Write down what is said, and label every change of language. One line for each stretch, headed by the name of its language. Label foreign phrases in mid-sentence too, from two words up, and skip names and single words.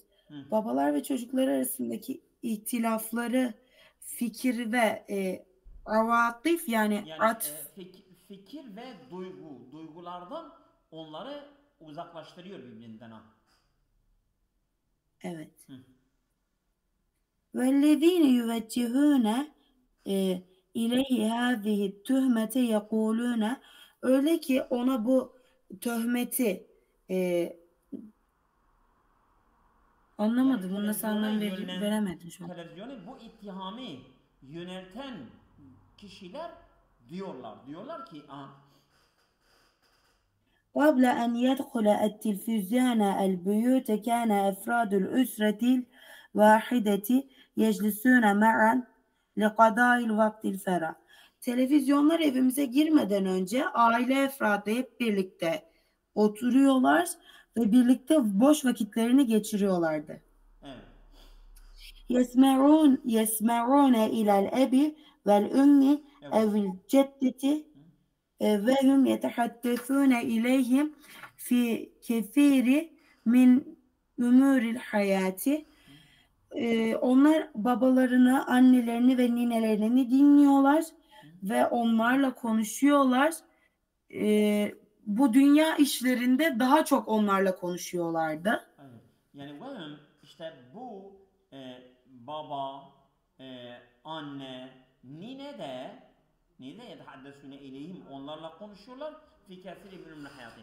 Turkish: Babalar ve çocuklar arasındaki ihtilafları fikir ve avatif yani fikir ve duygulardan onları uzaklaştırıyor birbirinden ha. Evet.
Arabic: وَالَّذ۪ينَ يُوَجِّهُونَ اِلَيْهِ هَذِهِ التُّهْمَةِ يَقُولُونَ
Turkish: Öyle ki ona bu töhmeti anlamadım. Bunu nasıl anlam veremedim şu an. Televizyonu bu ittihamı yönelten kişiler diyorlar ki
Arabic: قبل أن يدخل التلفزيون البيوت كان أفراد الأسرة الواحدة يجلسون معا لقضاء الوقت الفراغ.
Turkish: Televizyonlar evimize girmeden önce aile efradı hep birlikte oturuyorlar ve birlikte boş vakitlerini geçiriyorlardı. Evet.
Arabic: يسمعون إلى الأب والأم أو الجدة وهم يتحدثون إليهم في كثير من أمور الحياة.
Turkish: Onlar babalarını, annelerini ve ninelerini dinliyorlar ve onlarla konuşuyorlar. Bu dünya işlerinde daha çok onlarla konuşuyorlardı. Yani işte bu baba, anne, nine de
Arabic: يتحدثون إليهم
Turkish: onlarla konuşuyorlar
Arabic: في كثير
Turkish: bölümün hayatı.